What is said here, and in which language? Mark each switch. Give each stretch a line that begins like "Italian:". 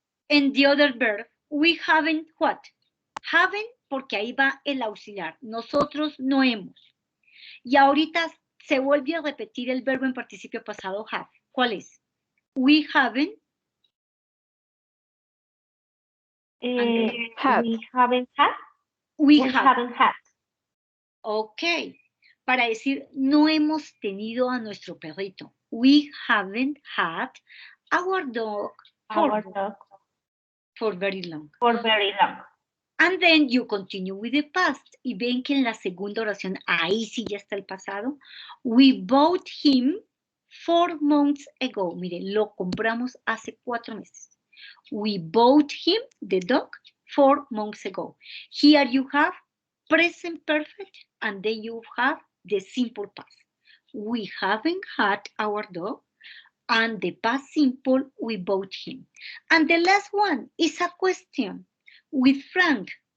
English: And the other verb, we haven't what? Haven't
Spanish: porque ahí va el auxiliar. Nosotros no hemos. Y ahorita se vuelve a repetir el verbo en participio pasado have. ¿Cuál es?
English: We haven't. Had. We haven't had. We haven't had. Ok.
Spanish: Para decir, no hemos tenido a nuestro perrito.
English: We haven't had our dog for very long. For very long. And then you continue with the past.
Spanish: Y ven que en la segunda oración, ahí sí ya está el pasado.
English: We bought him 4 months ago.
Spanish: Mire, lo compramos hace 4 meses.
English: We bought him, the dog, 4 months ago. Here you have present perfect, and then you have the simple past. We haven't had our dog, and the past simple, we bought him. And the last one is a question with Frank.